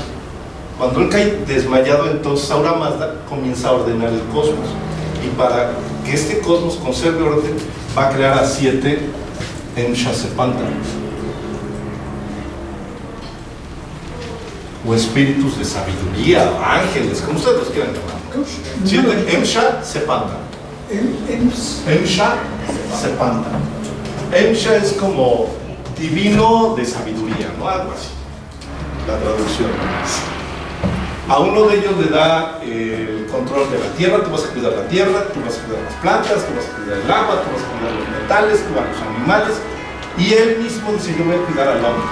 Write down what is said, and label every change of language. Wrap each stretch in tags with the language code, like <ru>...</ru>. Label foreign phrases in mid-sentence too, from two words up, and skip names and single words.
<es>Cuando él cae desmayado, entonces Ahura Mazda comienza a ordenar el cosmos. Y para que este cosmos conserve orden, va a crear a 7 Emshasepanta, o espíritus de sabiduría, ángeles, como ustedes los quieran llamar. 7 Emshasepanta. Emshasepanta. Emsha es como divino de sabiduría, ¿no? Algo así, la traducción. A uno de ellos le da el control de la tierra, tú vas a cuidar la tierra, tú vas a cuidar las plantas, tú vas a cuidar el agua, tú vas a cuidar los metales, tú vas a los animales, y él mismo dice, yo voy a cuidar al hombre.</es>